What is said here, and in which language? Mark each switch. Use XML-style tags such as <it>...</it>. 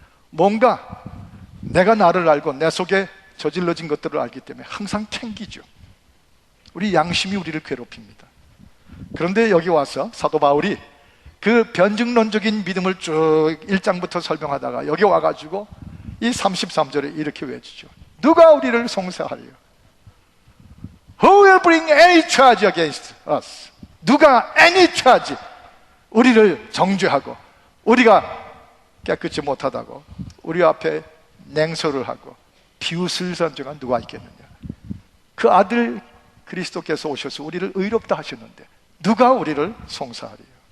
<ko>뭔가 내가 나를 알고 내 속에 저질러진 것들을 알기 때문에 항상 캥기죠. 우리 양심이 우리를 괴롭힙니다. 그런데 여기 와서 사도 바울이 그 변증론적인 믿음을 쭉 1장부터 설명하다가 여기 와가지고 이 33절에 이렇게 외치죠. 누가 우리를 송사하리요?</ko> <en>Who will bring any charge against us?</en> <ko>누가 any charge, 우리를 정죄하고 우리가 깨끗이 못하다고 우리 앞에 냉소를 하고 비웃을 선정한 누가 있겠느냐. 그 아들 그리스도께서 오셔서 우리를 의롭다 하셨는데 누가 우리를 송사하리요?</ko>